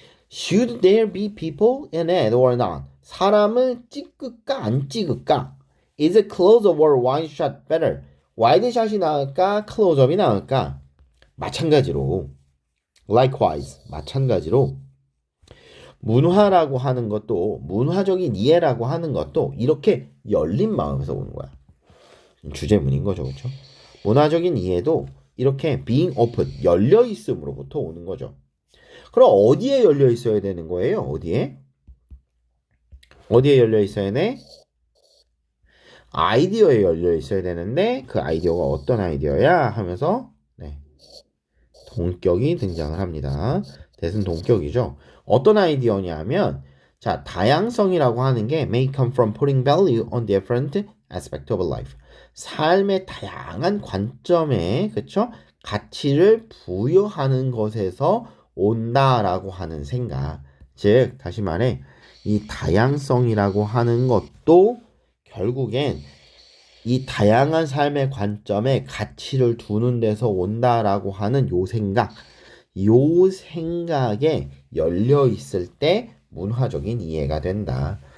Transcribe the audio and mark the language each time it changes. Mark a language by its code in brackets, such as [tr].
[en] Should there be people in it or not? [ko] 사람을 찍을까 안 찍을까? [en] Is it close-up or wide shot better? [ko] 와이드샷이 나을까? 클로즈업이 나을까? 마찬가지로 likewise, 마찬가지로 문화라고 하는 것도, 문화적인 이해라고 하는 것도 이렇게 열린 마음에서 오는 거야. 주제문인 거죠. 그렇죠? 문화적인 이해도 이렇게 [en] being open, [ko] 열려 있음으로부터 오는 거죠. 그럼 어디에 열려 있어야 되는 거예요? 어디에 열려 있어야 돼? 아이디어에 열려 있어야 되는데 그 아이디어가 어떤 아이디어야? 하면서 동격이 등장을 합니다. 대신 동격이죠. 어떤 아이디어냐면 자, 다양성이라고 하는 게 [en] may come from putting value on different aspect of life. [ko] 삶의 다양한 관점에, 그쵸? 가치를 부여하는 것에서 온다라고 하는 생각. 즉, 다시 말해, 이 다양성이라고 하는 것도 결국엔 이 다양한 삶의 관점에 가치를 두는 데서 온다라고 하는 요 생각에 열려 있을 때 문화적인 이해가 된다.